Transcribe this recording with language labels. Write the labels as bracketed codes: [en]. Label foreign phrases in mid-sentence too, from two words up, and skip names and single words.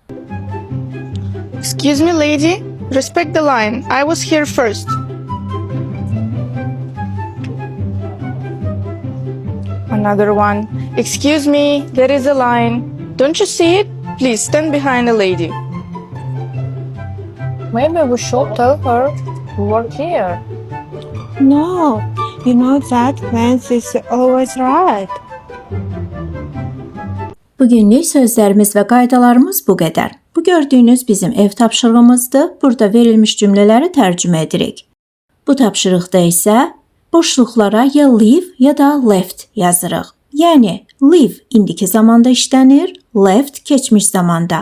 [en] Excuse me, lady. Respect the line. I was here first. Another one. Excuse me, there is a line. Don't you see it? Please stand behind the lady. Maybe we should tell her to work here. No, you know that Vance is always right. [az] Bugünlük sözlərimiz və qaydalarımız bu qədər. Bu gördüyünüz bizim ev tapşırığımızdır. Burada verilmiş cümlələri tərcümə edirik. Bu tapşırıqda isə boşluqlara ya leave ya da left yazırıq. Yəni, leave indiki zamanda işlənir, left keçmiş zamanda.